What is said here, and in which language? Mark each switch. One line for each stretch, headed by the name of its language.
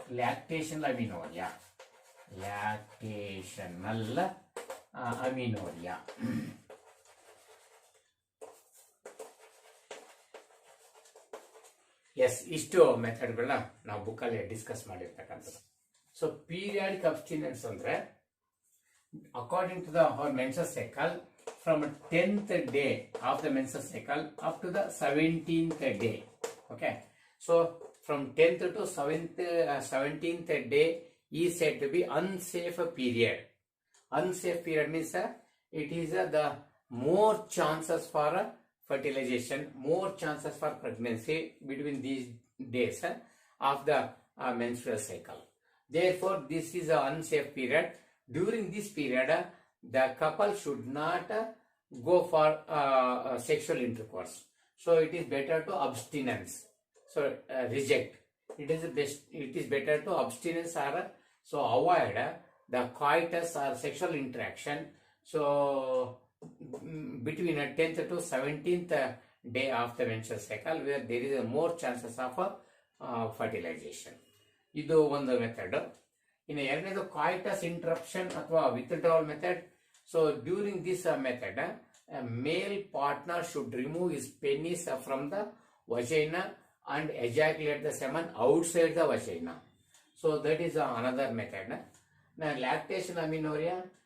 Kannada: ಲ್ಯಾಕ್ಟೇಷನಲ್ ಅಮಿನೋರಿಯಾ. ಲ್ಯಾಕ್ಟೇಷನಲ್ ಅಮಿನೋರಿಯಾ, S, ಇಷ್ಟು ಮೆಥಡ್ಗಳನ್ನ ನಾವು ಬುಕ್ಕಲ್ಲಿ ಡಿಸ್ಕಸ್ ಮಾಡಿರ್ತಕ್ಕಂಥದ್ದು.
English: So periodic abstinence ಅಂದ್ರೆ according to the menses cycle from 10th day of the menstrual cycle up to the 17th day. Okay, so from 10th to 17th day is said to be unsafe period. Unsafe period means it is the more chances for fertilization, more chances for pregnancy between these days of the menstrual cycle. Therefore, this is an unsafe period. During this period, the couple should not go for sexual intercourse. So it is better to abstinence. So reject. It is better to abstinence or so avoid the coitus or sexual interaction. So between 10th to 17th day of the menstrual cycle, where there is more chances of fertilization.
Kannada: ಇದು ಒಂದು method. ಇನ್ನು ಎರಡನೇದು ಕಾಯಿಟಸ್ interruption ಅಥವಾ withdrawal method.
English: So during this method, male partner should remove his penis from the vagina and ejaculate the semen outside the vagina. So that is another method. Now lactation amenorrhea.